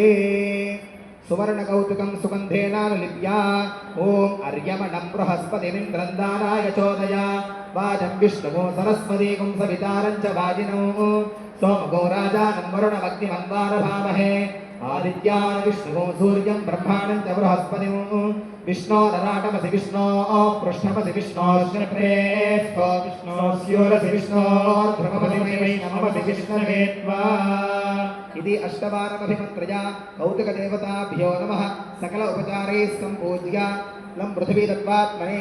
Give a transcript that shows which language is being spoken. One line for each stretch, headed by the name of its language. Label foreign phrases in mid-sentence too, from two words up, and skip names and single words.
Sanskrit: సువర్ణ కౌతుకం సుగంధేనానులిప్యా ఓం అర్యమణం బృహస్పతిమింద్రం దానాయ చోదయ. వాజం విష్ణువు సరస్వతీకం సవితారం చ వాజినో. సోమగో రాజానం వరుణమగ్నిమన్వారభామహే. ఆదిత్యాన్ విష్ణువు సూర్యం బ్రహ్మాణం చ బృహస్పతిం. विष्णो नराटमसि विष्णो पृष्ठमसि विष्णोश्रप्रेष्ठो विष्णोस्योरसि विष्णो ध्रुवमसि वैष्णवमसि विष्णवे त्वा इति अष्टवारमभिमन्त्रया कौतुकदेवताभ्यो नमः सकल उपचारैः सम्पूज्य लं पृथिवी तत्त्वात्मने